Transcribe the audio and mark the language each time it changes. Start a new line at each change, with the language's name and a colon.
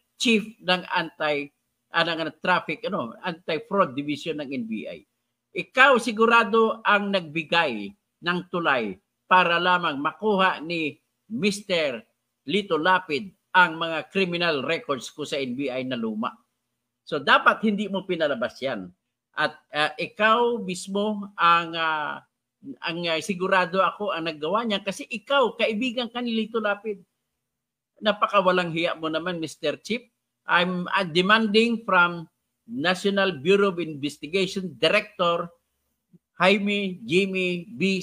Filipino: Chief ng Anti-Fraud Division ng NBI. Ikaw sigurado ang nagbigay ng tulay para lamang makuha ni Mr. Lito Lapid ang mga criminal records ko sa NBI na luma. So dapat hindi mo pinalabas yan. At ikaw mismo ang sigurado ako ang naggawa niya kasi ikaw, kaibigan ka ni Lito Lapid. Napakawalang hiya mo naman, Mr. Chief.
English: I'm demanding from National Bureau of Investigation Director Jaime Jimmy B.